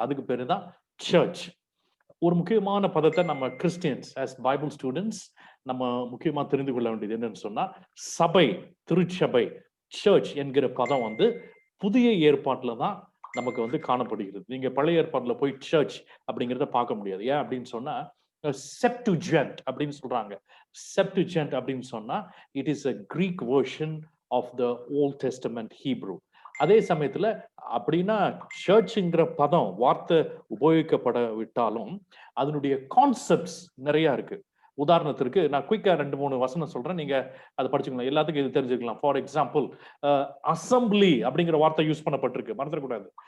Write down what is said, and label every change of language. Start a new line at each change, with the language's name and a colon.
Tamil: அதுக்கு பேரு தான் சர்ச். ஒரு முக்கியமான பதத்தை நம்ம
English: Christians as Bible students
Tamil: நம்ம முக்கியமா தெரிந்து கொள்ள வேண்டியது என்னன்னு சொன்னா சபை, திருச்சபை, சர்ச் என்கிற பதம் வந்து புதிய ஏற்பாட்டுல தான் நமக்கு வந்து காணப்படுகிறது. நீங்க பழைய ஏற்பாட்டுல போய் சர்ச் அப்படிங்கிறத பார்க்க முடியாது. ஏன் அப்படின்னு சொன்னா செப்டுஜென்ட் அப்படின்னு சொல்றாங்க.
English: Septuagint
Tamil: அப்படின்னு சொன்னா
English: It is a Greek version of the Old Testament Hebrew.
Tamil: அதே சமயத்துல அப்படின்னா சர்ச்ங்கிற பதம் வார்த்தை உபயோகிக்கப்பட விட்டாலும் அதனுடைய கான்செப்ட்ஸ் நிறைய இருக்கு. உதாரணத்திற்கு நான் குயிக்கா 2-3 வசனம் சொல்றேன், நீங்க அதை படிச்சுக்கலாம், எல்லாத்துக்கும் இது தெரிஞ்சுக்கலாம்.
English: for example
Tamil: அசம்பிளி அப்படிங்கிற வார்த்தை யூஸ் பண்ணப்பட்டிருக்கு, மறந்துடக்கூடாது.